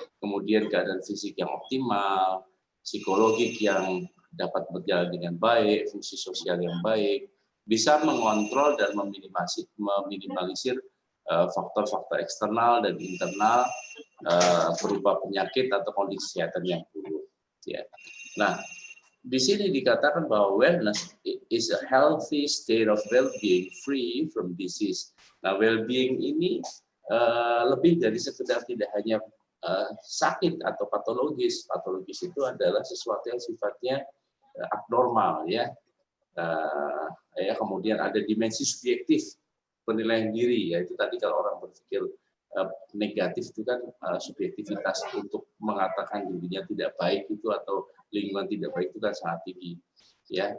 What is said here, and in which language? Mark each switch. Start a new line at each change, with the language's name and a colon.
Indonesian: Kemudian keadaan fisik yang optimal, psikologik yang dapat berjalan dengan baik, fungsi sosial yang baik, bisa mengontrol dan meminimalisir faktor-faktor eksternal dan internal berupa penyakit atau kondisi kesehatan yang buruk. Ya. Nah, di sini dikatakan bahwa
English: wellness is a healthy state of well-being free from disease.
Indonesian: Nah, well-being ini lebih dari sekedar tidak hanya sakit atau patologis. Patologis itu adalah sesuatu yang sifatnya abnormal, ya. Kemudian ada dimensi subjektif penilaian diri, yaitu tadi kalau orang berpikir negatif itu kan subjektivitas untuk mengatakan dirinya tidak baik itu atau lingkungan tidak baik itu kan sangat tinggi, ya.